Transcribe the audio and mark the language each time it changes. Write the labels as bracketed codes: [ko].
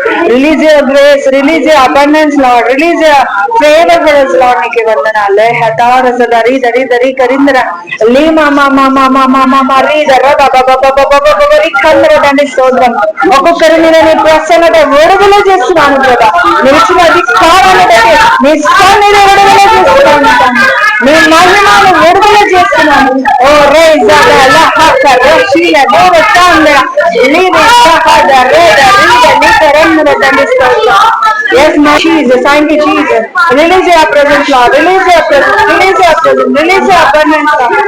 [en] Release your grace, release your abundance, Lord. Release your favor for us, Lord. [te] నీకు వందనాలు. హతార సదరి దరి దరి కరిందర Lima మా మా మా మా మా మా మా రీ దర బబ బబ బబ బబ రీ కందర దండి స్తోత్రం. ఒక్కొక్కరిని నేను ప్రసన్నత విడుదల చేస్తున్నాను ప్రభా. నిలిచిన అధికారాన్ని బట్టి నీ సన్నిధి విడుదల చేస్తున్నాను, నీ మహిమను విడుదల చేస్తున్నాను. ఓ రే జల లహక రషీల దోర తాందర లీమ సహద రేద రీద నీ కరందర దండి స్తోత్రం. [en] Yes, my Jesus, thank you, Jesus. Release your presence, Lord. Release your presence, release your presence, release your abundance, Lord.